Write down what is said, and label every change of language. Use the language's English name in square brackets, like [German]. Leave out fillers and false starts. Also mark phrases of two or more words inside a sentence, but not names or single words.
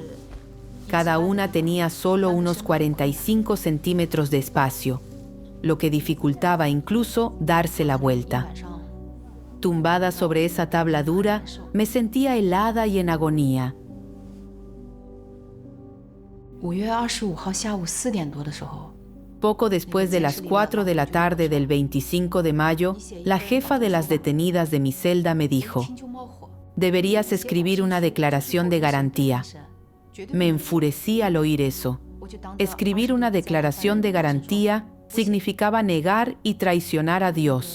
[Spanish] Cada una tenía solo unos 45 centímetros de espacio, lo que dificultaba incluso darse la vuelta. Tumbada sobre esa tabla dura, me sentía helada y en agonía. [Chinese] 5 月25号下午4点多的时候， [Spanish] Poco después de las 4 de la tarde del 25 de mayo, la jefa de las detenidas de mi celda me dijo: deberías escribir una declaración de garantía. Me enfurecí al oír eso. Escribir una declaración de garantía significaba negar y traicionar a Dios.